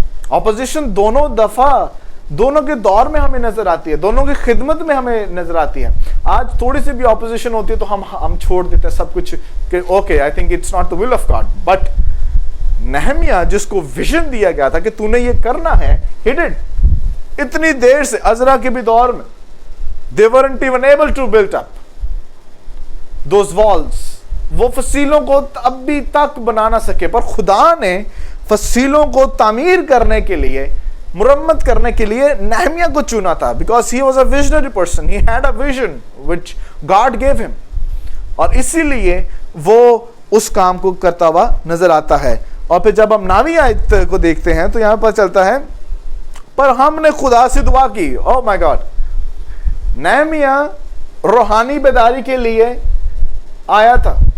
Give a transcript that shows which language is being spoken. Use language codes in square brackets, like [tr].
[ur] Opposition دونوں دفعہ دونوں کے دور میں ہمیں نظر آتی ہے, دونوں کی خدمت میں ہمیں نظر آتی ہے. آج تھوڑی سی بھی اپوزیشن ہوتی ہے تو ہم چھوڑ دیتے ہیں سب کچھ کہ [en] Okay I think it's not the will of God. [ur] But نہمیہ جس کو ویژن دیا گیا تھا کہ تو نے یہ کرنا ہے, [en] He did. [ur] اتنی دیر سے عزرا کے بھی دور میں [en] they weren't even able to build up those walls. [ur] وہ فصیلوں کو اب بھی تک بنا نہ سکے, پر خدا نے فصیلوں کو تعمیر کرنے کے لیے, مرمت کرنے کے لیے نہمیہ کو چنا تھا. [en] because he was a visionary person, he had a vision which God gave him. [ur] اور اسی لیے وہ اس کام کو کرتا ہوا نظر آتا ہے. اور پھر جب ہم 9ویں آیت کو دیکھتے ہیں تو یہاں پر چلتا ہے پر ہم نے خدا سے دعا کی. [en] Oh my God. [ur] نہمیہ روحانی بیداری کے لیے آیا تھا.